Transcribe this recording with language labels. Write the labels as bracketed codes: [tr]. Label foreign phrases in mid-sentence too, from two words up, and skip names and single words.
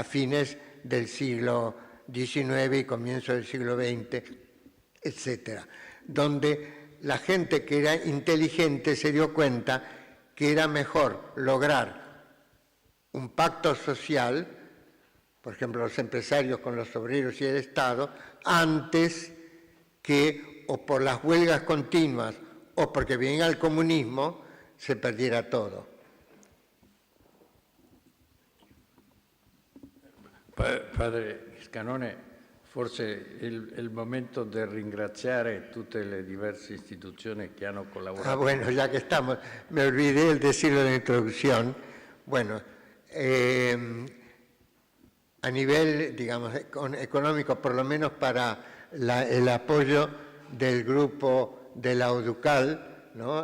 [es] fines del siglo XIX y comienzo del siglo XX, etc., donde la gente que era inteligente se dio cuenta que era mejor lograr un pacto social, por ejemplo, los empresarios con los obreros y el Estado, antes que, o por las huelgas continuas, o porque venga el comunismo, se perdiera todo. [it] Padre Scanone, forse è il momento di ringraziare tutte le diverse istituzioni che hanno collaborato. [es] Ah, bueno, ya que estamos, me olvidé el decirlo en la introducción. Bueno, a nivel, digamos, económico, por lo menos para el apoyo del grupo de Laudato, ¿no?